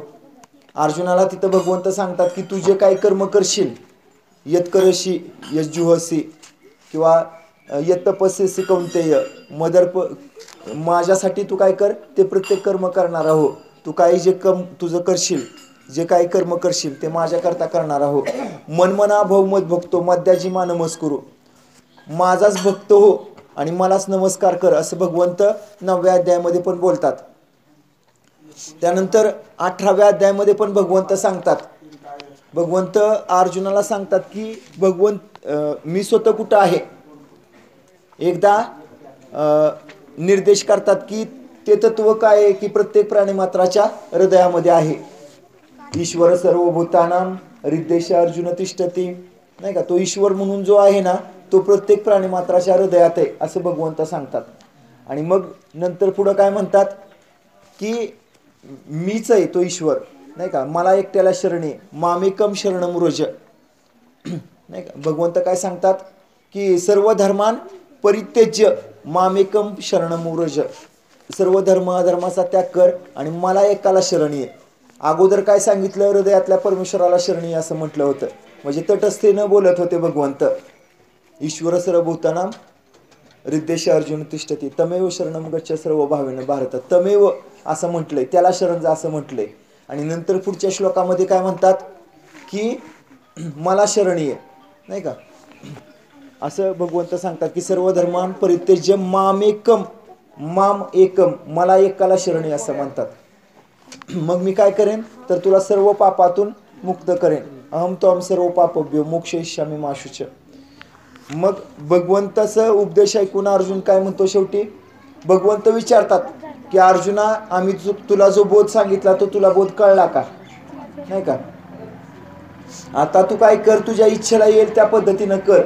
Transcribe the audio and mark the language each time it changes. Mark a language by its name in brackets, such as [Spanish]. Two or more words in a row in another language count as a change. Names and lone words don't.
[Marathi] अर्जुनाला तिथं भगवंत सांगतात की तू जे काही कर्म करशील, [Sanskrit] यत्करशी यज्जुहसी किंवा यत्तपस्यसी कौंतेय, [Marathi] माझ्यासाठी तू काय कर, ते प्रत्येक कर्म करणार आहो. तू काही जे तुझं करशील, जे काही कर्म करशील ते माझ्याकरता करणार आहो. [Sanskrit] मनमना भव मत भक्तो मद्याजी मा नमस्कुरू, [Marathi] माझाच भक्त हो आणि मलाच नमस्कार कर, असं भगवंत 9व्या अध्यायामध्ये पण बोलतात. त्यानंतर 18व्या अध्यायामध्ये पण भगवंत सांगतात, भगवंत अर्जुनाला सांगतात की भगवंत मी स्वतः कुठं आहे, एकदा निर्देश करतात की ते तत्व काय आहे की प्रत्येक प्राणीमात्राच्या हृदयामध्ये आहे. [Sanskrit] ईश्वर सर्वभूतानां हृद्देश अर्जुन तिष्ठती, [Marathi] नाही का. तो ईश्वर म्हणून जो आहे ना तो प्रत्येक प्राणीमात्राच्या हृदयात आहे असं भगवंत सांगतात. आणि मग नंतर पुढं काय म्हणतात की मीच आहे तो ईश्वर, नाही का. मला एकट्याला शरणी [Sanskrit] मामेकम शरणम व्रज, [Marathi] नाही का. भगवंत काय सांगतात की [Sanskrit] सर्व धर्मान परित्यज्य मामेकम शरणम व्रज, [Marathi] सर्व धर्म अधर्माचा त्याग कर आणि मला एकाला शरणी आहे. अगोदर काय सांगितलं, हृदयातल्या परमेश्वराला शरणी असं म्हटलं होतं. म्हणजे तटस्थेनं बोलत होते भगवंत. [Sanskrit] ईश्वर सर्वभूतानां हृद्देश अर्जुन तिष्ठती तमेव शरणम गच्छ सर्व भावेन भारत, तमेव [Marathi] असं म्हटलंय, त्याला शरण जा असं म्हटलंय. आणि नंतर पुढच्या श्लोकामध्ये काय म्हणतात की मला शरणी आहे, नाही का. असं भगवंत सांगतात की [Sanskrit] सर्व धर्मान परित्यज्य मामेकम, माम एकम, [Marathi] मला एकाला शरणी असं म्हणतात. मग मी काय करेन तर तुला सर्व पापातून मुक्त करेन. [Sanskrit] अहम त्वं सर्व पापभ्यो मोक्षयिष्यामि मा शुच. [Marathi] मग भगवंताचा उपदेश ऐकून अर्जुन काय म्हणतो, शेवटी भगवंत विचारतात की अर्जुना आम्ही तुला जो बोध सांगितला तो तुला बोध कळला का, नाही का. आता तू काय कर, तुझ्या इच्छेला येईल त्या पद्धतीनं कर.